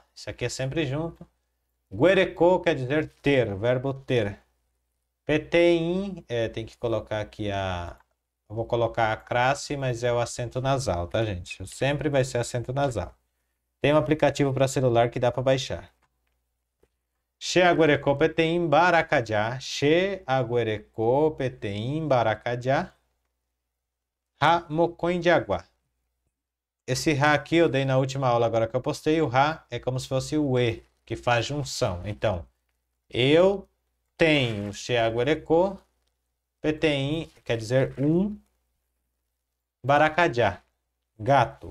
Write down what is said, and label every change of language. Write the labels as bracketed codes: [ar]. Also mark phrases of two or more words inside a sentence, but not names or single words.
[pt] Isso aqui é sempre junto. Guerecô quer dizer ter, verbo ter. PTIN, tem que colocar aqui eu vou colocar a classe, mas é o acento nasal, tá, gente? Sempre vai ser acento nasal. Tem um aplicativo para celular que dá para baixar. [gn] She aguerecô PTIN Baracajá. She aguerecô PTIN Baracajá. Ha mocoin [pt] de água. Esse Ra aqui eu dei na última aula agora que eu postei. O Ra é como se fosse o E, que faz junção. Então, eu tenho Xeaguarecô, PTIN, quer dizer Baracajá, gato.